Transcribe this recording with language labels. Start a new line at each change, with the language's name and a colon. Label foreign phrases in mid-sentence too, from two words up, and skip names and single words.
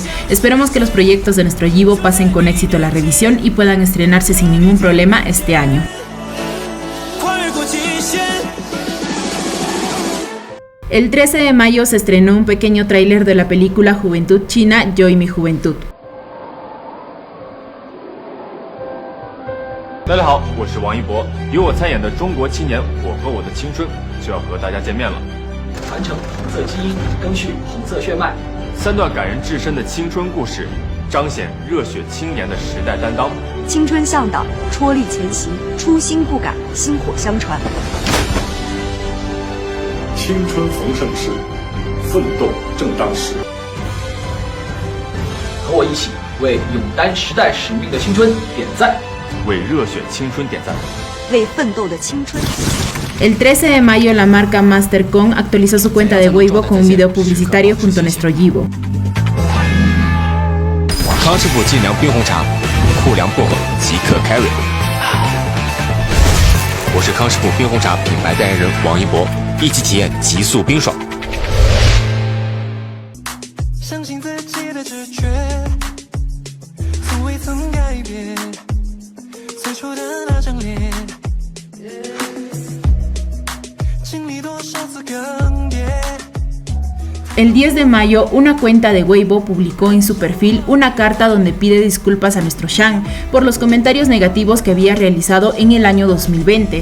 Spanish: Esperemos que los proyectos de nuestro Yibo pasen con éxito la revisión y puedan estrenarse sin ningún problema este año. El 13 de mayo se estrenó un pequeño tráiler de la película Juventud China, Yo y mi Juventud.
Chinese: 大家好，我是王一博，由我参演的中国青年我和我的青春就要和大家见面了。传承红色基因，赓续红色血脉。 3段感人至深的青春故事，彰显热血青年的时代担当。青春向导，踔厉前行，初心不改，薪火相传。青春逢盛世，奋斗正当时。和我一起为勇担时代使命的青春点赞，为热血青春点赞，为奋斗的青春。
Spanish: El 13 de mayo la marca Mastercon actualizó su cuenta de Weibo con un video publicitario junto a nuestro Yibo.
Chinese: 康师傅劲凉冰红茶，酷凉薄荷即刻开胃。我是康师傅冰红茶品牌代言人王一博，一起体验极速冰爽。相信自己的直觉，从未曾改变，最初的那张脸。
Spanish: El 10 de mayo, una cuenta de Weibo publicó en su perfil una carta donde pide disculpas a nuestro Shang por los comentarios negativos que había realizado en el año 2020.